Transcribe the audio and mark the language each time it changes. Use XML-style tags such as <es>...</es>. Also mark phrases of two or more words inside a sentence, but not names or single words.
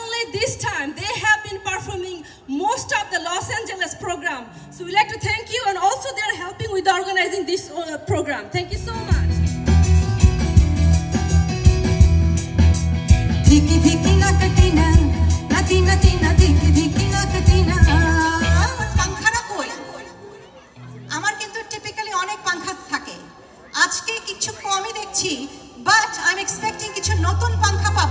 <en>this time they have been performing most of the Los Angeles program. So we'd like to thank you, and also they are helping with organizing this program. Thank you so much. Dhiki dhiki na katina, nati nati na dhiki dhiki na katina.</en> <bn>পাংখাটা কই? আমার কিন্তু টিপিক্যালি অনেক পাংখা থাকে। আজকে কিছু কমই দেখছি,</bn> <en>but I am expecting</en> <bn>কিছু নতুন পাংখা পাবো।</bn>